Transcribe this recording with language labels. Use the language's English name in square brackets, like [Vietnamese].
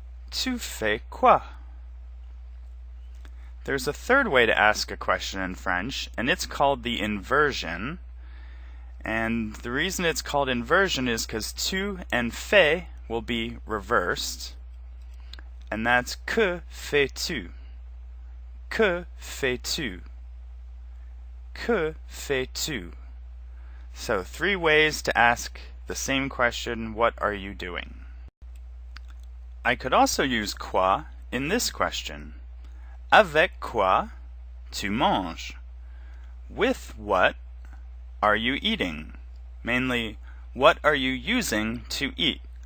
[French] Tu fais quoi? [English] There's a third way to ask a question in French, and it's called the inversion. And the reason it's called inversion is because tu and fais will be reversed. And that's [French] que fais-tu? Que fais-tu? Que fais-tu? [English] So 3 ways to ask the same question, what are you doing? I could also use quoi in this question. [French] Avec quoi tu manges? [English] With what are you eating? Mainly, what are you using to eat?